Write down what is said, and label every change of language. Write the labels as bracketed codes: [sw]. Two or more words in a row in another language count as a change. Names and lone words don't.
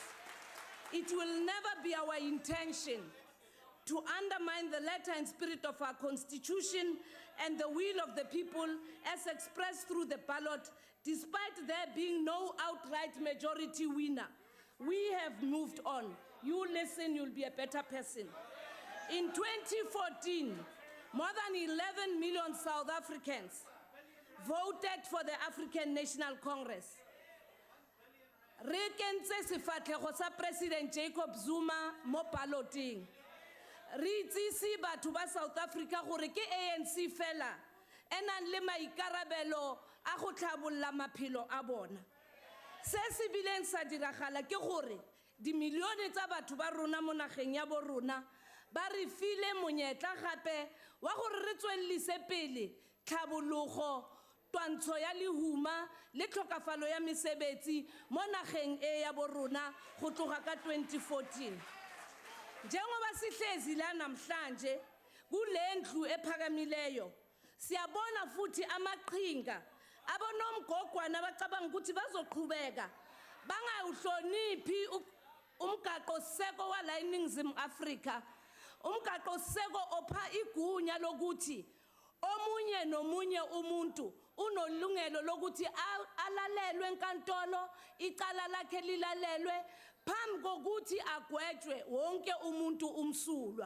[en] It will never be our intention to undermine the letter and spirit of our Constitution and the will of the people as expressed through the ballot, despite there being no outright majority winner. We have moved on. You listen, you'll be a better person. In 2014, more than 11 million South Africans voted for the African National Congress. [tn] Re kentse sefatlhego sa President Jacob Zuma mo balloting. Re itsisi batho ba South Africa gore ke ANC fela e nang le maikarabelo a go tlhabolla maphelo a bona. Se se bileng sa diragala ke gore dimilione tsa batho ba rona mo nageng ya bo rona ba re file monyetla gape wa gore re tswellise pele tlhabologo, twantsho ya lehuma le tlhokafalo ya mesebetsi mo nageng e ya bo rona go tloga ka 2014. [zu] Njengoba sihlezi la namhlanje kulendlu ephakamileyo, siyabona futhi amaqhinga abonomgogwana abacabanga ukuthi bazoqhubeka bangawuhloniphi umgaqo seko wala eNingizimu Afrika, umgaqo seko opha igunya lokuthi omunye nomunye umuntu unolungelo lokuthi alalelwe enkantolo, icala lakhe lilalelwe phambi kokuthi agwetshwe wonke umuntu umsulwa.